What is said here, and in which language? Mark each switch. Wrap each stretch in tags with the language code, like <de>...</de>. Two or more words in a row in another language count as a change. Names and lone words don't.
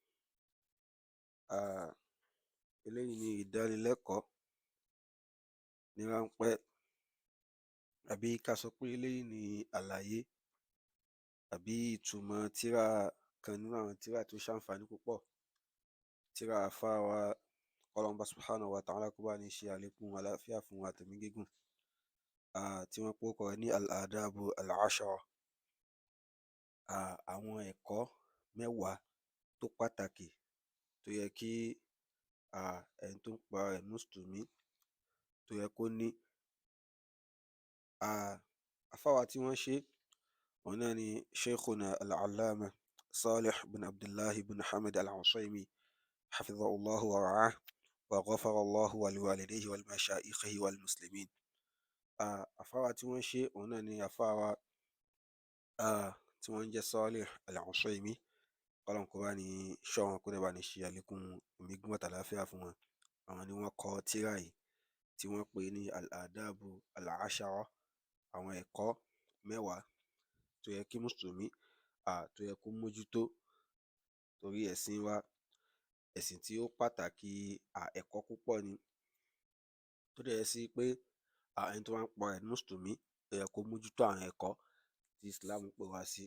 <yo>Eléyìí ni ìdánilẹ́kọ̀ọ́ ní ráńpẹ́, àbí ká sọ pé eléyìí ni àlàyé àbí ìtumọ̀ tírà kan nínú àwọn tírà tó ṣàǹfààní púpọ̀, tírà àfáà wa Ọlọ́run Ọba</yo> <ar>سبحانه وتعالى</ar> <yo>kó bá ní ṣe àlékún àlàáfíà fún wa àtẹ̀mí gígùn, tí wọ́n pe orúkọ rẹ̀ ní al-adabu al-ashara, àwọn ẹ̀kọ́ mẹ́wàá tó pàtàkì tó yẹ kí ẹni tó ń pa rẹ̀ mùsùlùmí tó yẹ kó ní. Àfáà wa tí wọ́n ṣe òun náà ni</yo> <ar>شيخنا العلامة صالح بن عبد الله بن حمد العصيمي حفظه الله ورعاه وغفر الله ولوالديه ولمشايخه والمسلمين.</ar> <yo>Àfáà wa tí wọ́n ṣe òun náà ni àfáà wa tí wọ́n ń jẹ́ Salih al-Usaymi, Ọlọ́run kó bá ní ṣọ́ wọn, kó dẹ̀ bá ní ṣe àlékún ẹ̀mí gígùn àtàlàáfíà fún wọn. Àwọn ni wọ́n kọ tírà yìí tí wọ́n pè ní al-adabu al-ashara, àwọn ẹ̀kọ́ mẹ́wàá tó yẹ kí mùsùlùmí tó yẹ kó mójútó, torí ẹ̀sìn wa ẹ̀sìn tí ó pàtàkì ẹ̀kọ́ púpọ̀ ni, tó dẹ̀ yẹ sí pé ẹni tó máa ń pa rẹ̀ mùsùlùmí ó yẹ kó mójútó àwọn ẹ̀kọ́ tí Islam pè wá sí.</yo>